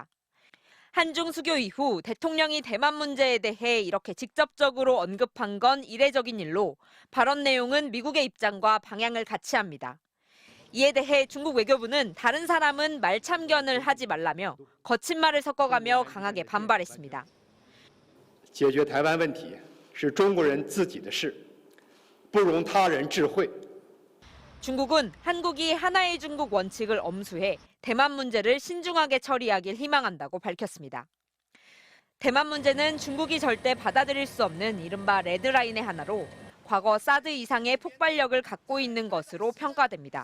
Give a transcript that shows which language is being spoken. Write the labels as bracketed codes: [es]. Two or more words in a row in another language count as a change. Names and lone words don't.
[ko] 한중 수교 이후 대통령이 대만 문제에 대해 이렇게 직접적으로 언급한 건 이례적인 일로 발언 내용은 미국의 입장과 방향을 같이 합니다. 이에 대해 중국 외교부는 다른 사람은 말참견을 하지 말라며 거친 말을 섞어가며 강하게 반발했습니다. [zh] 解决台湾问题是中国人自己的事，不容他人智慧。 [ko] 중국은 한국이 하나의 중국 원칙을 엄수해 대만 문제를 신중하게 처리하길 희망한다고 밝혔습니다. 대만 문제는 중국이 절대 받아들일 수 없는 이른바 레드라인의 하나로 과거 사드 이상의 폭발력을 갖고 있는 것으로 평가됩니다.